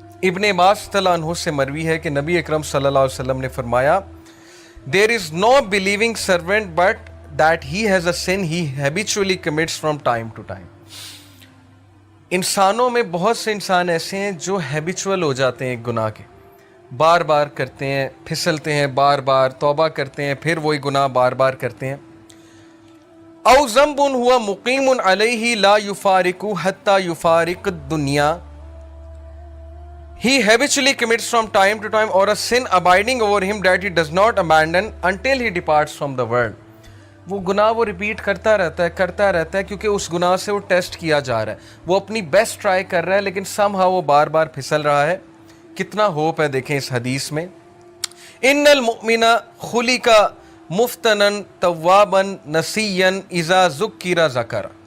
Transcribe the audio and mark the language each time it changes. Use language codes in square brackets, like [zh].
[ur] ابن عباس رضی اللہ عنہ سے مروی ہے کہ نبی اکرم صلی اللہ علیہ وسلم نے فرمایا [en] there is no believing servant but that he has a sin he habitually commits from time to time. [ur] انسانوں میں بہت سے انسان ایسے ہیں جو ہیبیچول ہو جاتے ہیں ایک گناہ کے, بار بار کرتے ہیں، پھسلتے ہیں، بار بار توبہ کرتے ہیں، پھر وہی گناہ بار بار کرتے ہیں. [ar] او ذنب ہوا مقیم علیہ لا یفارق حتی یفارق الدنیا. [en] He habitually commits from time to time, or a sin abiding over him that he does not abandon until he departs from the world. [ur] وہ گناہ وہ ریپیٹ کرتا رہتا ہے کیونکہ اس گناہ سے وہ ٹیسٹ کیا جا رہا ہے، وہ اپنی بیسٹ ٹرائی کر رہا ہے لیکن سم ہاؤ وہ بار بار پھسل رہا ہے. کتنا ہوپ ہے دیکھیں اس حدیث میں. [ar] ان المؤمن خلق مفتنا توابا نسیا اذا ذکر ذکر.